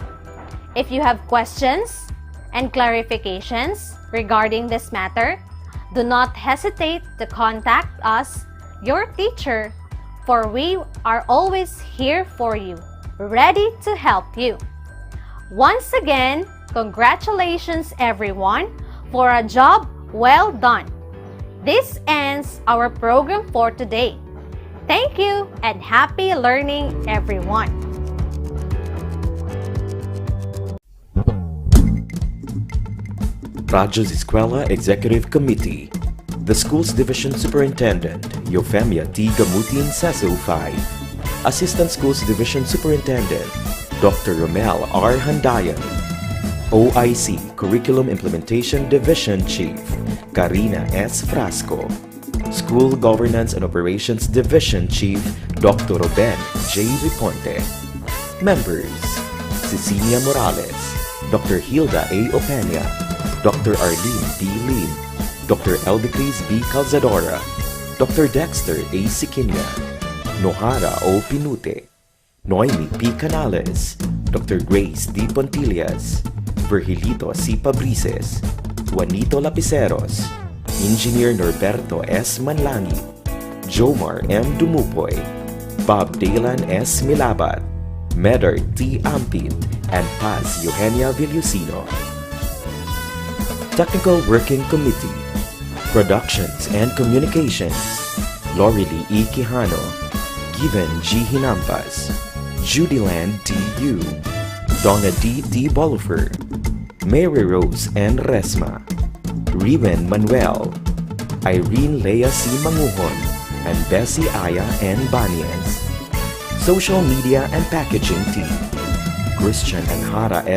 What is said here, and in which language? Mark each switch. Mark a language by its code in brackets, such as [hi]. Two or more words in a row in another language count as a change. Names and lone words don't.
[en] If you have questions and clarifications regarding this matter, do not hesitate to contact us, your teacher, for we are always here for you, ready to help you. Once again, congratulations everyone for a job well done. This ends our program for today. Thank you and happy learning everyone. Radyo Z-Eskwela Executive Committee, the school's Division Superintendent, Eufemia T. Gamutin Seso 5, Assistant Schools Division Superintendent, Dr. Romel R. Handayan, OIC Curriculum Implementation Division Chief, Karina S. Frasco, School Governance and Operations Division Chief, Dr. Ruben J. Riponte, Members, Cecilia Morales, Dr. Hilda A. Opeña, Dr. Arlene B. Lim, Dr. Elbicris B. Calzadora, Dr. Dexter A. Siquinia, Nohara O. Pinute, Noemi P. Canales, Dr. Grace D. Pontillas, Virgilito C. Pabrices, Juanito Lapiceros, Engineer Norberto S. Manlangi, Jomar M. Dumupoy, Bob Dalan S. Milabat, Medard T. Ampit, and Paz Eugenia Villusino. Technical Working Committee, Productions and Communications, Lorely E. Quijano, Given G. Hinampas, Judyland D. Yu, Donna D. D. Bolifer, Mary Rose N. Resma, Riven Manuel, Irene Lea C. Manguhon, and Bessie Aya N. Banias. Social Media and Packaging Team, Christian and Hara L.